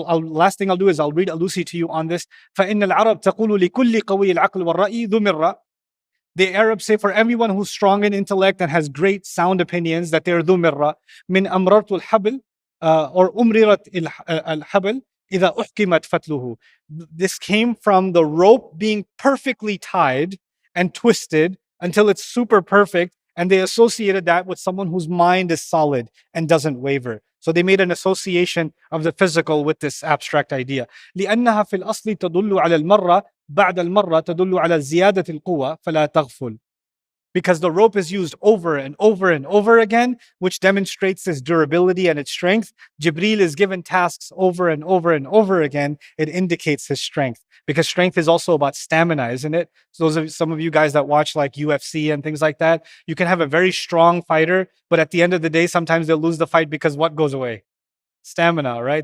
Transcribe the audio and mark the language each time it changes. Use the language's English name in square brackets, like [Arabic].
[English] Last thing I'll do is I'll read Alusi to you on this. [Arabic] فَإِنَّ الْعَرَبْ تَقُولُ لِكُلِّ قَوِيِّ الْعَقْلِ وَالرَّأِي ذُو مِرَّةٍ. [English] The Arabs say for everyone who's strong in intellect and has great sound opinions that they're [Arabic] ذو مرة. من أمررت الحبل or أمررت الحبل إذا أحكمت فتله. [English] This came from the rope being perfectly tied and twisted until it's super perfect, and they associated that with someone whose mind is solid and doesn't waver. So they made an association of the physical with this abstract idea. [Arabic] لأنها في الأصل تدل على المرة بعد المرة تدل على زيادة القوة فلا تغفل. [English] Because the rope is used over and over and over again, which demonstrates its durability and its strength. Jibreel is given tasks over and over and over again. It indicates his strength. Because strength is also about stamina, isn't it? So some of you guys that watch like UFC and things like that, you can have a very strong fighter, but at the end of the day, sometimes they'll lose the fight because what goes away? Stamina, right?